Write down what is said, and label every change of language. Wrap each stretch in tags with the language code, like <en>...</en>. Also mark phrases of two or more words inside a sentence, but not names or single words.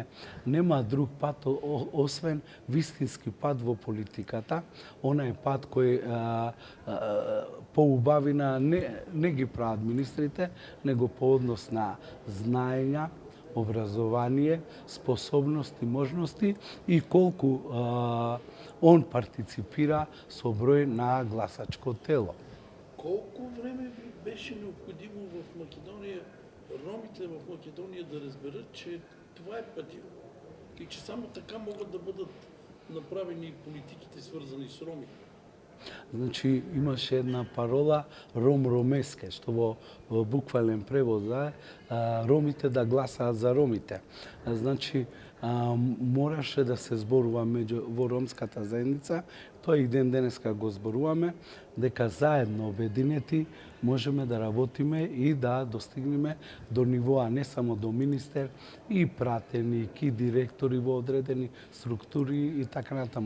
<mk>Нема друг пат освен вистински пат во политиката, онај пат кој поубавина не ги прават министрите, него по однос на знаења, образование, способности, можности и колку он партиципира со број на гласачко тело.</mk> <bg>Колко време беше необходимо в Македония, ромите в Македония да разберат, че това е пътя и че само така могат да бъдат направени политиките, свързани с роми?</bg> <mk>Значи, имаше една парола</mk> <rom>Ром Ромеске,</rom> <mk>што во буквален превод е ромите да гласаат за ромите. Значи, мораше да се зборува во ромската заедница, тоа и ден денеска го зборуваме, дека заедно обединети можеме да работиме и да достигнеме до нивоа не само до министер, и пратеник, и директори во одредени структури и така натаму.</mk>